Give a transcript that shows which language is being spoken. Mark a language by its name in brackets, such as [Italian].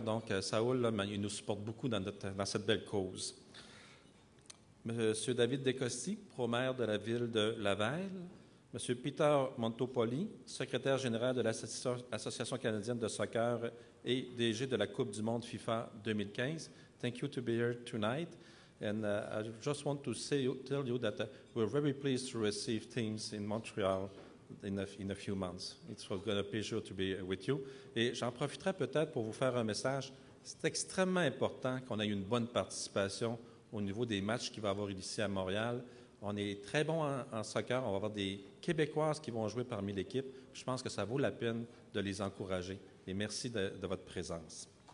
[French] Donc, Saúl, là, il nous supporte beaucoup dans cette belle cause. Monsieur David Descostis, pro-maire de la ville de Laval. Monsieur Peter Montopoli, secrétaire général de l'Association canadienne de soccer et DG de la Coupe du monde FIFA 2015. [English] Thank you to be here tonight. And I just want to tell you that we're very pleased to receive teams in Montreal in a few months. It's a pleasure to be with you. [French] Et j'en profiterai peut-être pour vous faire un message. C'est extrêmement important qu'on ait une bonne participation au niveau des matchs qu'il va y avoir ici à Montréal. On est très bon en soccer. On va avoir des Québécoises qui vont jouer parmi l'équipe. Je pense que ça vaut la peine de les encourager. Et merci de votre présence.